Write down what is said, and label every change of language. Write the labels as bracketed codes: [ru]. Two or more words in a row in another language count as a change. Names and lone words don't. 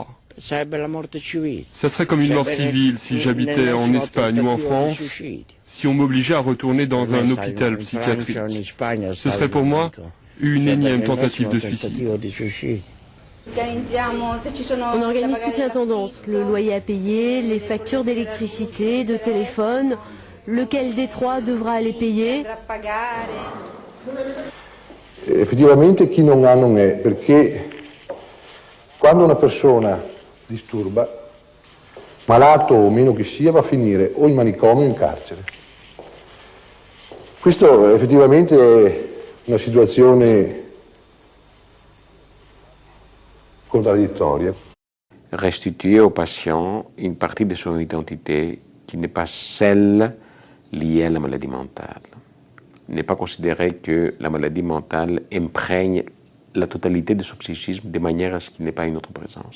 [fr] Ça serait comme une mort civile si j'habitais en Espagne ou en France, si on m'obligeait à retourner dans un hôpital psychiatrique. Ce serait pour moi une énième tentative de suicide. On organise toute l'intendance, le loyer à payer, les factures d'électricité, de téléphone, lequel des trois devra les payer. [it] Effettivamente chi non ha non è, perché quando una persona disturba, malato o meno che sia, va a finire o in manicomio o in carcere. Questo effettivamente è una situazione contraddittoria. [fr] Restituer au patient une partie de son identité qui n'est pas celle liée à la maladie mentale. Ne pas considérer que la maladie mentale imprègne la totalité de son psychisme de manière à ce qu'il n'ait pas une autre présence.